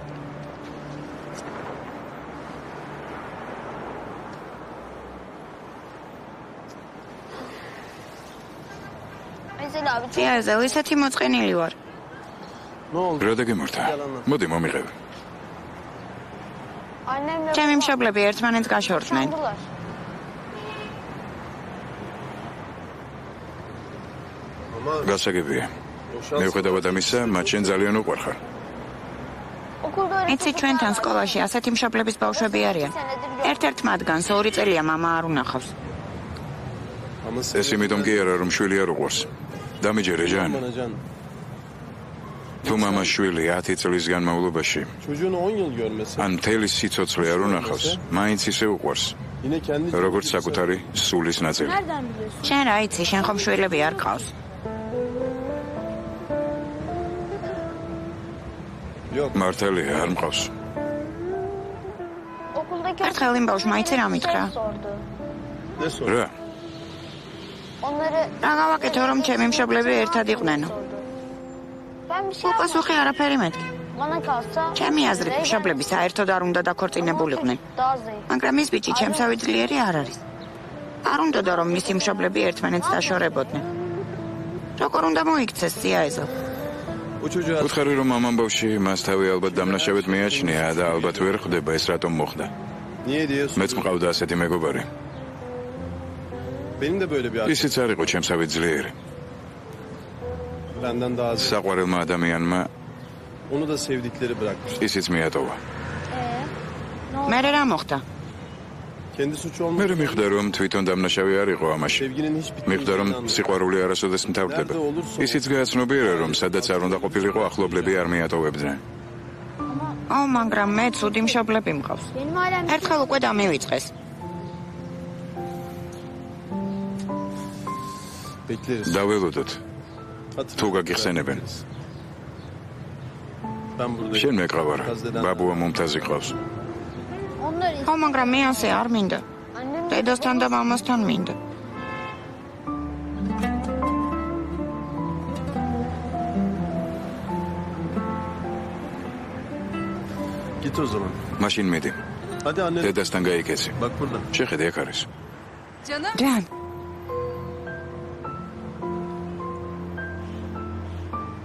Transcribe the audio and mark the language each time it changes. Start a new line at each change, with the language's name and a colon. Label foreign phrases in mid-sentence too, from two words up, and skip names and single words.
Turkish: Ezel abi.
Georgian: დიაზო, ისეთი მოწყენილი ვარ. რა დაგემართა? მოდი მომიღებ.
Turkish: Annemle
Georgian: ჩემი მშობლები ერთმანეთს გაშორდნენ.
Turkish: Çamurlar.
Georgian: გასაგებია. მიუხედავად ამისა, მათ შენ ძალიან უყვარხარ.
Turkish: Okulda
Georgian: იცი ჩვენთან სკოლაში ასეთი მშობლების ბავშვები არიან. ერთ-ერთ მათგანს 2 წელია მამა არ უნახავს. ეს იმიტომ კი არა, რომ შვილი არ უყვარს. დამიჯერე ჯან. თუ მამას შვილი 10 წლის განმავლობაში
Turkish: Çocuğunu 10 yıl görmesi.
Georgian: ან მთელი სიცოცხლე არ უნახავს, მაინც ისე უყვარს.
Turkish: Yine kendi
Georgian: როგორც საკუთარი სულის ნაწილი.
Turkish: nereden biliyorsun?
Georgian: შენ რა იცი, შენ ხომ შვილები არ ყავს? მართალია, არ მყავს.
Turkish: Okuldaki
Georgian: ერთხელ იმ ბავშვმა იცი რა მითხრა?
Turkish: sordu. ne sordu?
Georgian: რა?
Turkish: Onları
Georgian: რა გავაკეთო რომ ჩემი მშობლები ერთად იყვნენო?
Turkish: ben bir şey
Georgian: უპასუხი არაფერი მეთქი.
Turkish: bana kalsa
Georgian: ჩემი აზრით მშობლები საერთოდ არ უნდა დაქორწინებულიყვნენ.
Turkish: daha zayıf.
Georgian: მაგრამ ის ბიჭი ჩემსავე ძლიერი არ არის. არ უნდოდა რომ მისი მშობლები ერთმანეთს დაშორებოდნენ. როგორ უნდა მოიქცეს სიაეზო? უთხარი რომ ამ ამბავში მას თავი ალბათ დამნაშავედ მიაჩნია და ალბათ ვერ ხვდება ეს რატომ მოხდა.
Turkish: Niye diye
Georgian: მეც მყავდა ასეთი მეგობარი.
Turkish: Benim de böyle bir arkadaşım.
Georgian: ისიც არ იყო ჩემსავე ძლიერი.
Turkish: Benden daha az.
Georgian: საყვარელმა ადამიანმა
Turkish: Onu da sevdikleri bırakmış.
Georgian: ისიც მიატოვა. მერე რა მოხდა?
Turkish: Kendi suçu olmadı.
Georgian: მე მიხვდა რომ თვითონ დამნაშავე არ იყო ამაში.
Turkish: Sevginin hiç
Georgian: მიხვდა რომ სიყვარული არასოდეს მთავრდება. ისიც გააცნობიერა რომ სადაც არ უნდა ყოფილიყო ახლობლები არ მიატოვებდნენ. მაგრამ მე ცუდი მშობლები მყავს.
Turkish: Benim ailem
Georgian: ერთხელ უკვე დამივიწყეს.
Turkish: Bekleriz.
Georgian: დაველოდოთ. თუ გაგიხსენებენ.
Turkish: Ben buradayım.
Georgian: შენ მეყავარ. ბაბუა მომთაზი ყავს.
Turkish: onlar
Georgian: ხო, მაგრამ მე ასე არ მინდა.
Turkish: annem
Georgian: დედასთან და მამასთან მინდა.
Turkish: Git o zaman.
Georgian: მაშინ მიდი.
Turkish: Hadi anne.
Georgian: დედასთან გაიქეცი.
Turkish: Bak burada.
Georgian: შეხედე აქ არის. ჯან.